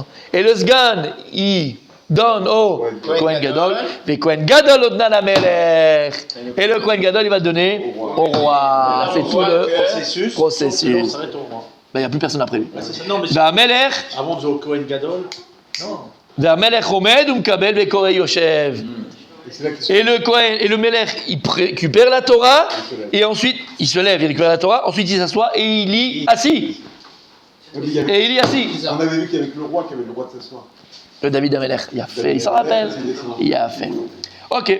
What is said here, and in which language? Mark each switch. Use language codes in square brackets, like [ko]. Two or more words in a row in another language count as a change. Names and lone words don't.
[fr] Et le sgan, il donne au [he] כהן גדול. [fr] Les [he] כהן גדול נותנה למלך. [fr] Et le [he] כהן גדול, [fr] il va donner au roi. C'est tout le On processus. s'arrête au roi. Il n'y a plus personne après lui. Non, mais Melech. avant de jouer au [he] כהן גדול. [fr] Non. [he] והמלך עומד ומקבל וקורא יושב. [fr] Et c'est là qu'il se Et le Kohen, et le Melech, il récupère la Torah, et ensuite, il se lève, il récupère la Torah, ensuite il s'assoit et il lit assis. On dit, il y avait- Et il lit assis. on avait vu qu'il y avait que le roi qui avait le droit de s'asseoir. Le David Amelech, il a fait, il s'en rappelle. Il a fait. Ok.